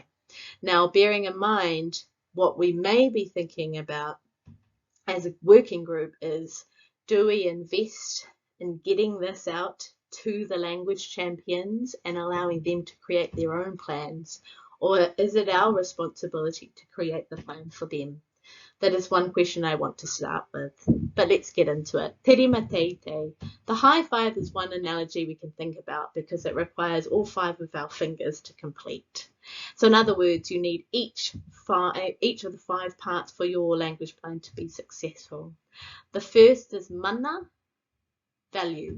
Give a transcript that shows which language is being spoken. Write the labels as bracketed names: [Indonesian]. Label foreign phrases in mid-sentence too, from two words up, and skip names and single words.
[English] Now, bearing in mind what we may be thinking about as a working group is, do we invest in getting this out to the language champions and allowing them to create their own plans, or is it our responsibility to create the plan for them? That is one question I want to start with, but let's get into it. [Māori] Te rima teite. [English] The high five is one analogy we can think about because it requires all 5 of our fingers to complete. So in other words, you need each of the 5 parts for your language plan to be successful. The first is mana, value.